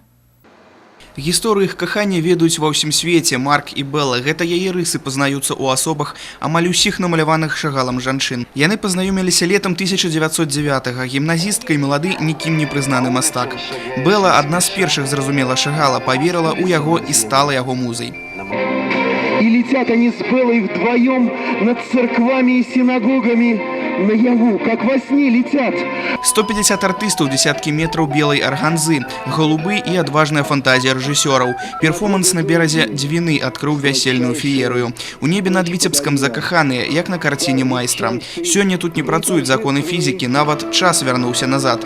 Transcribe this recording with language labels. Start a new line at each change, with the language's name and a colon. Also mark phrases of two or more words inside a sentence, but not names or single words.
Belarusian: Гісторыі іх кахання ведаюць ва ўсім свеце. Марк і Бэла – гэта яе рысы пазнаюцца ў асобах амаль усіх намаляваных Шагалам жанчын. Яны пазнаёміліся летам 1909-го. Гімназістка і малады, нікім не прызнаны мастак. Бэла адна з першых зразумела Шагала, паверыла ў яго і стала яго музай.
Russian: И летят они с Белой вдвоем над церквами и синагогами. Наяву, как во сне летят.
Belarusian: 150 артыстаў, десяткі метраў белай арганзы, голубы і адважная фантазія рэжысёраў. Перформанс на беразе Двіны адкрыў вясельную феерыю. У небе над Віцебскам закаханыя, як на карціне майстра. Сёння тут не працуюць законы фізікі, нават час вярнуўся назад.